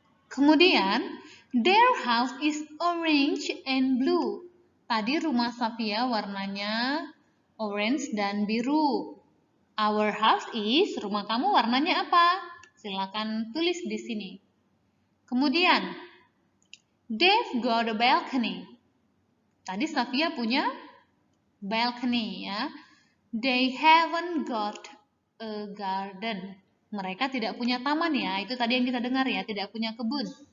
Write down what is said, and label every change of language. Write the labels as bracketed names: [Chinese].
[English] Kemudian, their house is orange and blue. [Indonesian] Tadi rumah Safia warnanya orange dan biru. [English] Our house is, [Indonesian] rumah kamu warnanya apa? Silakan tulis di sini. [English] Kemudian, they've got a balcony. [Indonesian] Tadi Safia punya balcony ya. [English] They haven't got a garden. [Indonesian] Mereka tidak punya taman ya. Itu tadi yang kita dengar ya, tidak punya kebun.